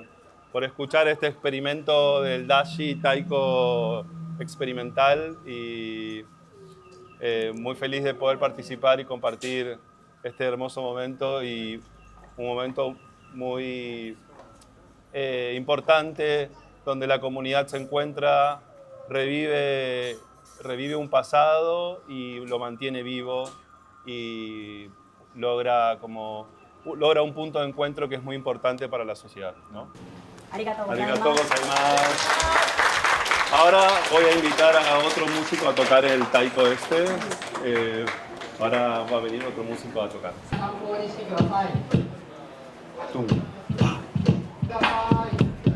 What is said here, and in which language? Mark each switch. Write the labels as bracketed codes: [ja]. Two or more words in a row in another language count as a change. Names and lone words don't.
[es] por escuchar este experimento del Dashi Taiko experimental y muy feliz de poder participar y compartir este hermoso momento y un momento muy importante donde la comunidad se encuentra, revive un pasado y lo mantiene vivo y logra un punto de encuentro que es muy importante para la sociedad, ¿no? [ja] Arigatou Arigatou gozaimasu. gozaimasu. [es] Ahora voy a invitar a otro músico a tocar el taiko este. Ahora va a venir otro músico a tocar. [ja] 参考にしてください Tum. ください